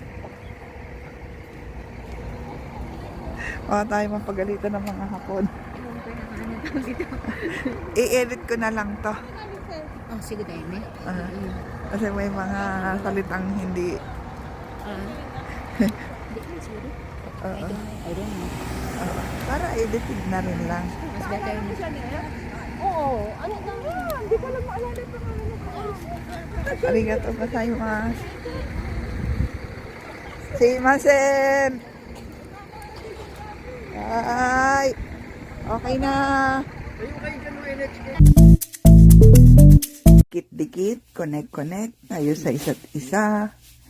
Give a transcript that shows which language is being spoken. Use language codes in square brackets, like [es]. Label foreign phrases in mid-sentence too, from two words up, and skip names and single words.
[tl] Baka tayo mapagalitan ng mga hapon. I-edit ko na lang to. Oh, sige tayo, me. Kasi may mga salitang hindi. Sorry. Oo. [en] I don't know. [tl] Para edited na rin lang. Mas better na. Oo. Ano na? Hindi ko lang maalala pa nga. [ja] Arigato gozaimasu. Sumimasen. Ay. [tl] Okay na. Dikit-dikit, connect tayo sa isa't isa.